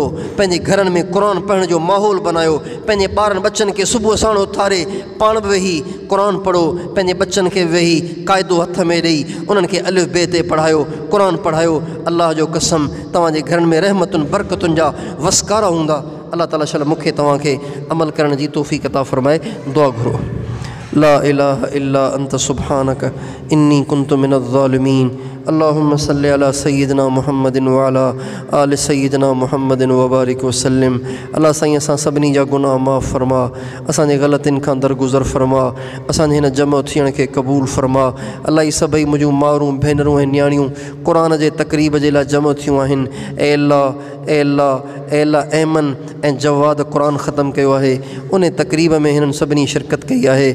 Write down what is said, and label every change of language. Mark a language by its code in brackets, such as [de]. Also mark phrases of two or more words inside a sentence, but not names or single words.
[sd] पंहिंजे घरनि में क़ुर पढ़ण जो माहौल बनायो। पंहिंजे ॿारनि बच्चनि खे सुबुह साण उथारे पाण बि वेही क़ुर पढ़ो। पंहिंजे बच्चनि खे वेही क़ाइदो हथ में ॾेई उन्हनि खे अलिफ़ बे ते पढ़ायो, क़ुर पढ़ायो। अलाह जो कसम तव्हांजे घरनि में रहमतुनि बरकतुनि जा वसकारा हूंदा। अलाह ताला शल मूंखे तव्हांखे अमल करण जी तौफ़ीक़ अता फ़रमाए। दुआ घुरो। [ar] لا إله إلا أنت سبحانك إني كنت من الظالمين. اللهم صل على سيدنا محمد وعلى آل سيدنا محمد وبارك وسلم. [sd] अल्लाह साईं असां सभिनी जा गुनाह माफ़ फरमा, असांजे ग़लतियुनि खां दरगुज़र फरमा, असांजे हिन जमा थियण खे क़बूल फरमा। अल्लाह ई सभई मुंहिंजूं मारूं भेनरूं ऐं नियाणियूं क़ुर जे तक़रीब जे लाइ जमा थियूं आहिनि। ए अल्लाह ऐमन ऐं जवाद क़ुर ख़तमु कयो आहे, उन तक़रीब में हिननि सभिनी शिरकत कई आहे।